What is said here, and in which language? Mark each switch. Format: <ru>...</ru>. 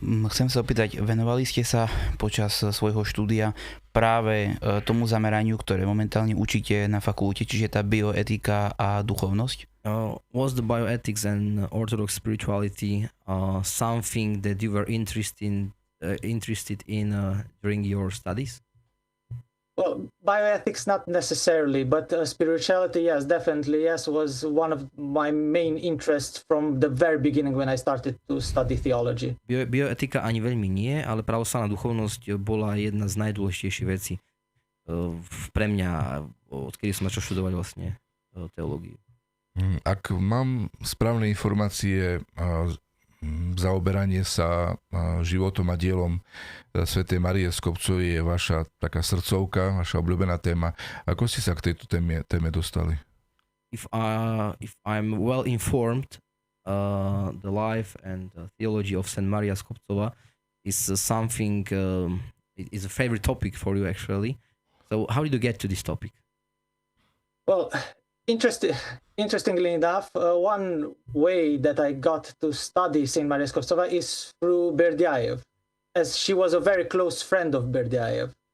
<sk>Chcem sa opýtať, venovali ste sa počas svojho štúdia práve tomu zameraniu, ktoré momentálne učíte na fakulte, čiže tá bioetika a duchovnosť?</sk> <en>Was the bioethics and Orthodox spirituality something that you were interested in during your studies? Well, bioethics not necessarily, but spirituality, yes, definitely, yes, was one of my main interests from the very beginning when I started to study theology.</en> <sk>Bioetika ani veľmi nie, ale pravoslavná duchovnosť bola jedna z najdôležitejších vecí pre mňa, odkedy som začal študovať vlastne teológiu. Ak mám správne informácie, zaoberanie sa životom a dielom svätej Márie Skobcovej je vaša taká srdcovka, vaša obľúbená téma. Ako ste sa k tejto téme dostali?</sk> <en>If I'm well informed, the life and theology of Saint Mária Skobcova is something, it is a favorite topic for you actually. So how did you get to this topic? Well, interestingly enough, one way that I got to study Saint Mária Skobcova is through Berdiaev, as she was a very close friend of Berdiaev.</en>